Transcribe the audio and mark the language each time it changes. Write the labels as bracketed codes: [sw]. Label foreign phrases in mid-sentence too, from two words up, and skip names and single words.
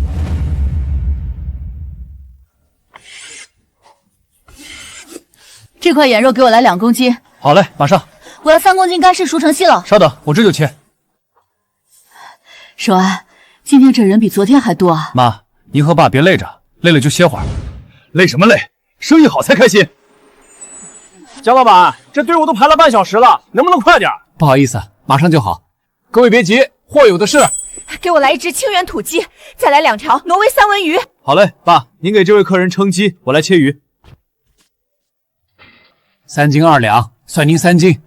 [zh] 這塊眼肉給我來2公斤。好嘞，馬上。我要3公斤乾式熟成西冷。稍等，我這就切。守安，今天這人比昨天還多啊。媽，您和爸別累着，累了就歇會兒。累什麼累？生意好才開心。江老闆，這隊伍都排了半小時了，能不能快點？不好意思，馬上就好。各位別急，貨有的是。給我來1隻清遠土雞，再來2條挪威三文魚。好嘞，爸，您給這位客人稱雞，我來切魚。 3斤2兩，算您3斤。